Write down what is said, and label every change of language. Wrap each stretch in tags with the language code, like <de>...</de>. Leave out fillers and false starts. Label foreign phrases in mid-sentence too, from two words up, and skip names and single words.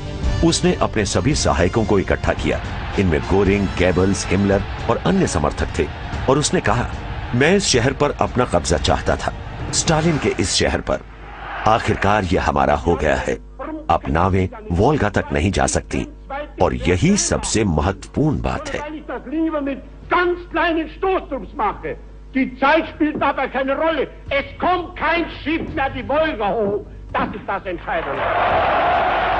<hi>उसने अपने सभी सहायकों को इकट्ठा किया। इनमें गोरिंग, गेबल्स, हिमलर और अन्य समर्थक थे, और उसने कहा, मैं इस शहर पर अपना कब्जा चाहता था, स्टालिन के इस शहर पर। आखिरकार यह हमारा हो गया है। अब नावें वोल्गा तक नहीं जा सकती, और यही सबसे महत्वपूर्ण बात है।</hi> <de>Die Zeit spielt dabei keine Rolle. Es kommt kein Schiff mehr die Wolga hoch. Das ist das Entscheidende.</de>